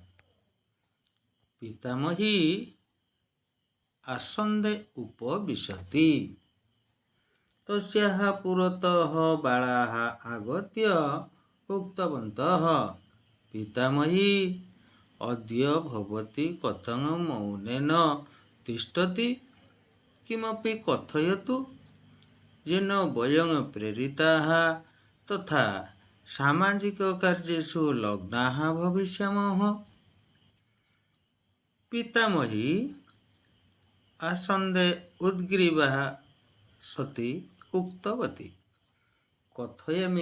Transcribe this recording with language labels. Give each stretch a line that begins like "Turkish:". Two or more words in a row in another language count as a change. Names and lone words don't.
Sanskrit: ପିତାମହୀ ଆସନ୍ଦେ ଉପବିଶତି ତସ୍ୟାଃ ପୁରତଃ ବାଳାଃ ଆଗତ୍ୟ ଉକ୍ତବନ୍ତଃ ପିତାମହୀ ଅଦ୍ୟ ଭବତି କଥଂ ମୌନେନ ତିଷ୍ଠତି କିମପି କଥୟତୁ येन वयं प्रेरिताः तथा सामाजिक कार्येषु लग्नाः भविष्यामः। पितामही आसन्दे उद्ग्रीवः सती उक्तवती कथयामि